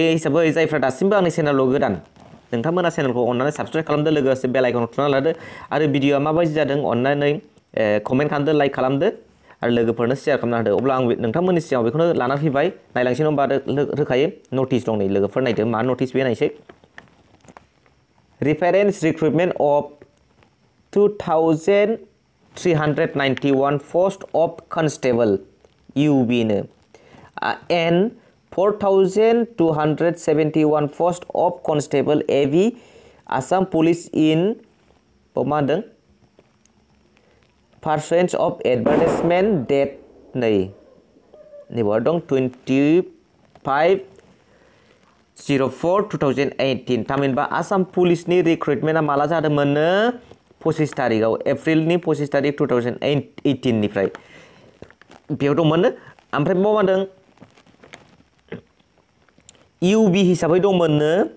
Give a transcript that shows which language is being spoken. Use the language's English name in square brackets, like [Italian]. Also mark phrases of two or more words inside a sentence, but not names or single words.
[Bodo] हिसाबै जायफ्रा दासिमबो आंनि चेनेलाव गोदान नोंथांमोना चेनेलखौ अन्नानै साबस्क्राइब खालामदो लोगोसे बेल आइकनखौ थुना लादो आरो भिडिअआ माबायदि जादों अन्नानै कमेन्ट खालामदो लाइक खालामदो आरो लोगोफोरनो शेयार खालामना होदो अब्ला आं नोंथांमोननि सिगाङाव बेखौनो लाना फैबाय नायलांसै नङा होमबा रोखायै नटिस दं नै लोगोफोर नायदो मा नटिस बे नायसै [English] Reference recruitment of 2,391 post of constable UB [Bodo] नो and [English] 4,271 post of constable AB Assam Police in [Bodo] मा होनदों [English] pursuant of advertisement date [Bodo] नै बावहाय दं 25/04/2018 थामहिनबा आसाम पुलिसनि रिक्रुटमेन्टआ माला जादोंमोननो 25 तारिखआव एप्रिलनि 25 तारिख 2018 निफ्राय बेयाव दंमोननो ओमफ्राय मा होनदों UB हिसाबै दंमोननो